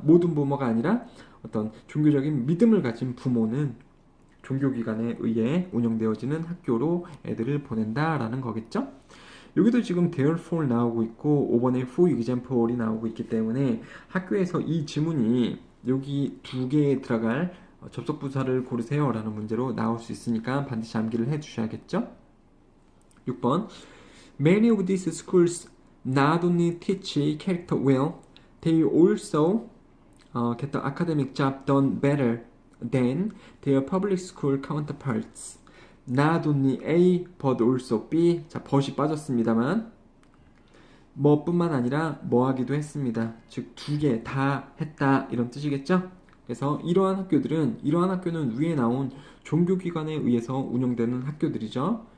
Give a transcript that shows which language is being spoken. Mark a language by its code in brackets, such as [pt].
[ko] 모든 부모가 아니라 어떤 종교적인 믿음을 가진 부모는 종교기관에 의해 운영되어지는 학교로 애들을 보낸다라는 거겠죠? 여기도 지금 therefore 나오고 있고 5번에 for example이 나오고 있기 때문에 학교에서 이 지문이 여기 두 개에 들어갈 접속부사를 고르세요 라는 문제로 나올 수 있으니까 반드시 암기를 해주셔야겠죠? [en] 6번 Many of these schools not only teach character well, they also get the academic job done better than their public school counterparts. Not only A, but also B. [ko] 자, but이 빠졌습니다만 뭐뿐만 아니라 뭐 하기도 했습니다. 즉, 두 개 다 했다 이런 뜻이겠죠? 그래서 이러한 학교는 위에 나온 종교기관에 의해서 운영되는 학교들이죠.